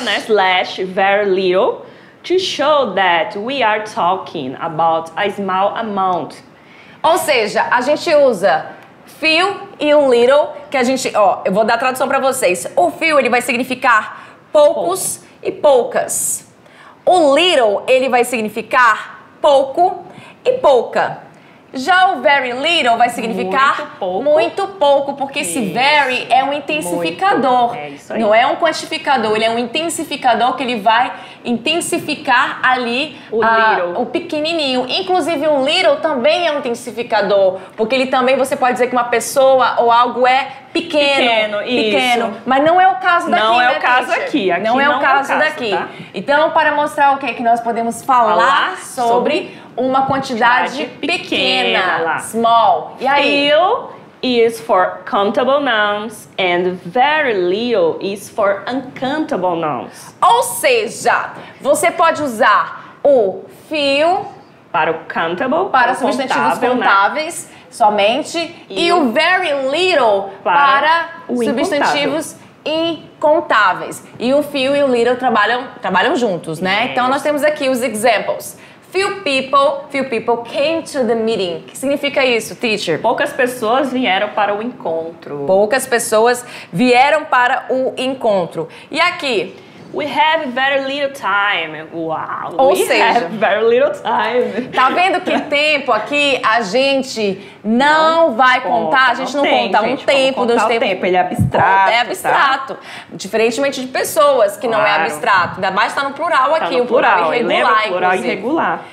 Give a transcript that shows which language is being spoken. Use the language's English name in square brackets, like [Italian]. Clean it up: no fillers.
[English] né, slash, very little, to show that we are talking about a small amount. [Portuguese] Ou seja, a gente usa few e o little, que a gente, ó, eu vou dar a tradução para vocês. O few, ele vai significar poucos e poucas. O little, ele vai significar pouco e pouca. Já o very little vai significar muito pouco, porque esse very é um intensificador. É isso aí. Não é um quantificador, ele é um intensificador que ele vai intensificar ali o pequenininho. Inclusive o little também é um intensificador, porque ele também, você pode dizer que uma pessoa ou algo é pequeno, mas não é o caso daqui. Não é o caso aqui. Não é o caso daqui. Tá? Então, para mostrar o que nós podemos falar sobre uma quantidade pequena, small. E aí? [English] Few is for countable nouns and very little is for uncountable nouns. [Portuguese] Ou seja, você pode usar o few para o countable, para substantivos contáveis, somente, e o very little para substantivos incontáveis. E o few e o little trabalham juntos, né? Então nós temos aqui os examples. [English] Few people came to the meeting. [Portuguese] O que significa isso, teacher? Poucas pessoas vieram para o encontro. Poucas pessoas vieram para o encontro. E aqui? [English] We have very little time. [Portuguese] Uau! Ou seja, [English] have very little time. [Portuguese] Tá vendo que tempo aqui a gente não vai contar? A gente não conta um tempo, dois tempos. Ele é abstrato. É abstrato. Tá? Diferentemente de pessoas que não é abstrato. Ainda mais está no plural aqui, no o plural irregular. O plural irregular.